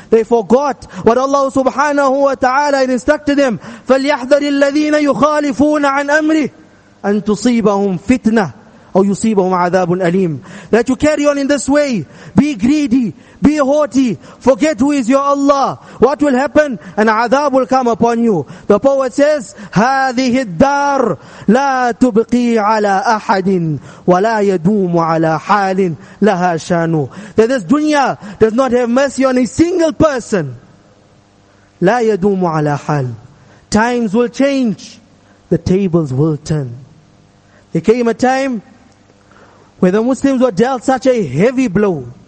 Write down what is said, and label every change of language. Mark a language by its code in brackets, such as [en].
[en] They forgot what Allah subhanahu wa ta'ala had instructed them. [ar] فَلْيَحْذَرِ الَّذِينَ يُخَالِفُونَ عَنْ أَمْرِهِ أَنْ تُصِيبَهُمْ فِتْنَةً أَوْ يُصِيبَهُمْ عَذَابٌ أَلِيمٌ. [en] That you carry on in this way, be greedy, be haughty, forget who is your Allah. What will happen? An عذاب will come upon you. The poet says, [ar] هذه الدار لا تبقي على أحد ولا يدوم على حال لها شانه. [en] That this dunya does not have mercy on a single person. [ar] لا يدوم على حال. [en] Times will change. The tables will turn. There came a time where the Muslims were dealt such a heavy blow.